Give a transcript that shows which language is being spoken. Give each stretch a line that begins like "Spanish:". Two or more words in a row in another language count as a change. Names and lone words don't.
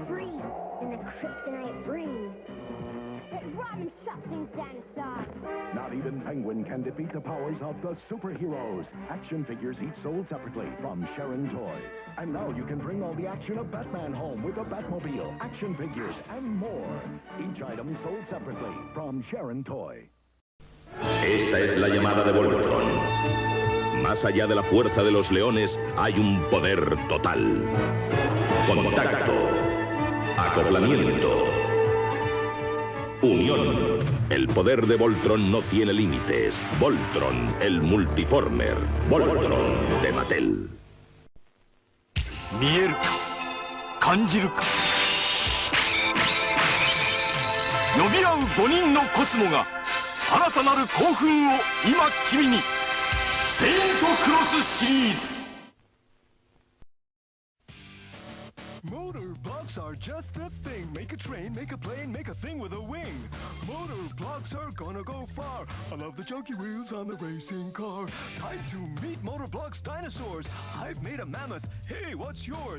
English: Freeze and the kryptonite ring. And Robin shuts things down aside. Not even Penguin can defeat the powers of the superheroes. Action figures each sold separately from Sharon Toys. And now you can bring all the action of Batman home with a Batmobile, action figures, and more. Each item sold separately from Sharon Toy.
Spanish: Esta es la llamada de Voltron. Más allá de la fuerza de los leones, hay un poder total. Contacto. Acoplamiento. Unión. El poder de Voltron no tiene límites. Voltron, el multiformer. Voltron de Mattel.
Japanese: 見えるか感じるか呼び合う5人のコスモが新たなる興奮を今君にセイントクロスシリーズ
English: Motor blocks are just the thing. Make a train, make a plane, make a thing with a wing. Motor blocks are gonna go far. I love the chunky wheels on the racing car. Time to meet Motor Blocks dinosaurs. I've made a mammoth. Hey, what's yours?